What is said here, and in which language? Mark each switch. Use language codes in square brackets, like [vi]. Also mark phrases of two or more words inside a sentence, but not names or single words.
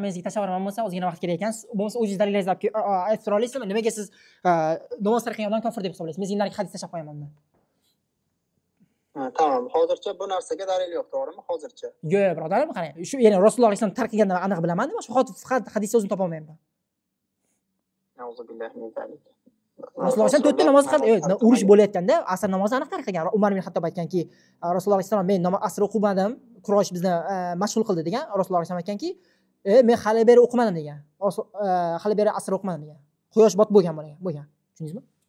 [uz] Men sizga tashlab beraman bo'lsa, ozgina vaqt kerak ekan. Bo'lmasa o'zingiz dalillaringizni aytib tura olasizmi? Nimaga siz namoz tarqagan odam kofir deb hisoblaysiz? Men sizlarga hadis tashlab qo'yaman unda. Tamam, hozircha bu narsaga dalil yo'q, to'g'rimi? Hozircha. Yo'q, birodarim, qarang. Shu ya'ni Rasululloh alayhisalom tarqaganini aniq bilaman, boshqa faqat hadisni o'zini topa olmayman. [ar] نعوذ بالله من ذلك. [uz] Rasululloh alayhisalom 4 ta namoz qilgan, urush bo'layotganda asr namozi aniq tarqagan. Umar ibn Hattob aytganki, Rasululloh alayhisalom men asr o'qimadim, Quraysh bizni mashg'ul qildi degan. Rasululloh alayhisalom aytganki, men hali beri o'qimadim degan. Hali beri asr o'qimadim degan. Quyosh botib bo'lgan. Tushundingizmi?